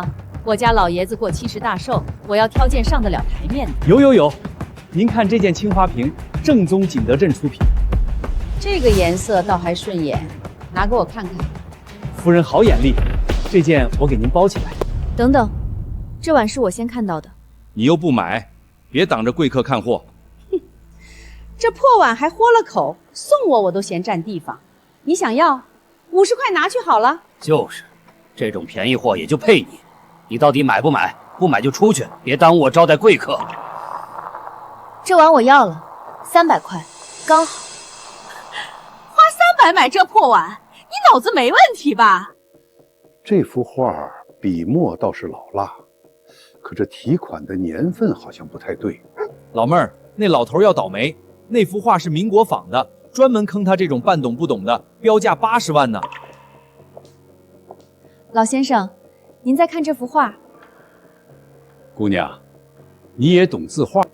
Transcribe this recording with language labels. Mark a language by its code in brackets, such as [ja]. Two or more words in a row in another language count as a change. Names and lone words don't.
[zh] 我家老爺子過70大壽，我要挑件上得了台面的。有，您看这件青花瓶，正宗景德镇出品。这个颜色倒還順眼，拿給我看看。夫人好眼力，這件我給您包起來。等等，這碗是我先看到的。你又不買，別擋着貴客看貨。哼，這破碗還豁了口，送我都嫌佔地方。你想要，50塊拿去好了。就是，這種便宜貨也就配你。你到底買不買？不買就出去，別耽誤我招待貴客。這碗我要了，300塊，剛好。花300買這破碗，你腦子沒問題吧？這幅畫筆墨倒是老辣，可這題款的年份好像不太對。老妹兒，那老頭要倒霉，那幅畫是民國仿的，專門坑他這種半懂不懂的，標價80萬呢。老先生，您再看這幅畫。姑娘，你也懂字畫？